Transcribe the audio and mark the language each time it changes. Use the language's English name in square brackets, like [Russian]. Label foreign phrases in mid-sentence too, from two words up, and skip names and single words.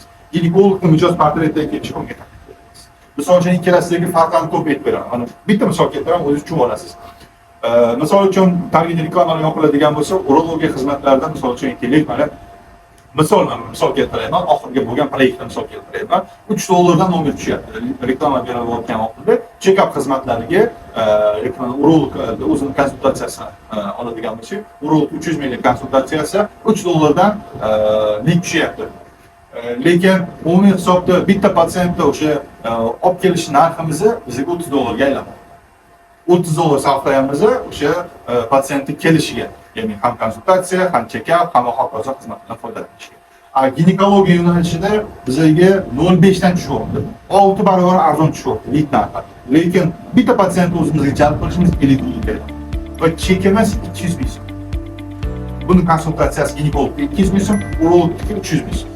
[Uzbek] Ginekologni mijoz portretidan kelib chiqishga misol uchun ikkalasidagi farqlarni ko'p aytib beraman. Mana bitta misol keltiraman, o'zingiz tushunib olasiz. Misol uchun target reklamalar yoqiladigan bo'lsa, urologiya xizmatlarida misol uchun aytaylik, mana misol keltirayman, oxirgi bo'lgan proyektni misol keltirayman. $3 nomer tushyapti. Reklama berilayotgan vaqtida check-up xizmatlariga urolog o'zining konsultatsiyasini oladigan bo'lsa, urolog 300 minglik konsultatsiyasi $3 lik tushyapti. Lekin umumiy hisobda bitta patsientda o'sha olib kelish narximizni bizga $30 ga aylanadi. $30 sarflaymiz o'sha patsientning kelishiga, ya'ni ham konsultatsiya, ham check-up, ham hokazo xizmatlardan foydalanishga. Ginekologiya yo'nalishida bizga 0.5 dan tushyapti. 6 barobar arzon tushyapti lit narxi. Lekin bitta patsientni o'zimizga jalb qilishimiz kerak. Va chekimiz 200 ming so'm. Buni konsultatsiyasi ginekologga 200 ming so'm, urologga 300 ming so'm.